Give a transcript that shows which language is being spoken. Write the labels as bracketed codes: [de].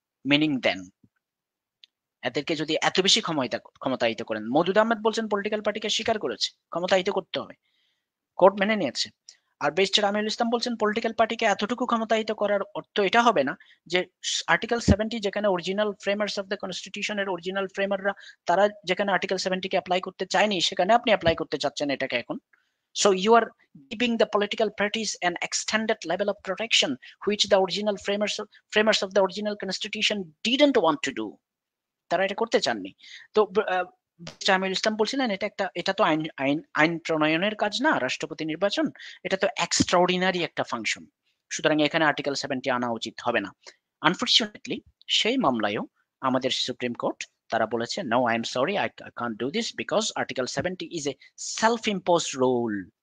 [en] meaning then, [bn] এদেরকে যদি এত বেশি ক্ষমতায়িত করেন, মওদুদ আহমেদ বলছেন পলিটিক্যাল পার্টিকে স্বীকার করেছে, ক্ষমতায়িত করতে হবে, কোর্ট মেনে নিয়েছে। আর ব্যারিস্টার আমিরুল ইসলাম বলছেন পলিটিক্যাল পার্টিকে এতটুকু ক্ষমতায়িত করার অর্থ এটা হবে না যে আর্টিকেল 70, যেখানে অরিজিনাল ফ্রেমার্স অফ দ্য কনস্টিটিউশনের অরিজিনাল ফ্রেমাররা তারা যেখানে আর্টিকেল 70 কে অ্যাপ্লাই করতে চায়নি, সেখানে আপনি অ্যাপ্লাই করতে চাচ্ছেন এটাকে এখন। [en] So you are giving the political parties an extended level of protection which the original framers of the original constitution didn't want to do. [bn] তারা এটা করতে চাননি। তো আমিরুল ইসলাম বলছিলেন এটা তো আইন প্রণয়নের কাজ না, রাষ্ট্রপতি নির্বাচন, এটা তো এক্সট্রাঅর্ডিনারি একটা ফাংশন, সুতরাং এখানে আর্টিকেল 70 আনা উচিত হবে না। [en] unfortunately [bn] সেই মামলায়ও আমাদের সুপ্রিম কোর্ট তারা বলেছে [en] No, I am sorry, I can't do this because article 70 is a self imposed rule.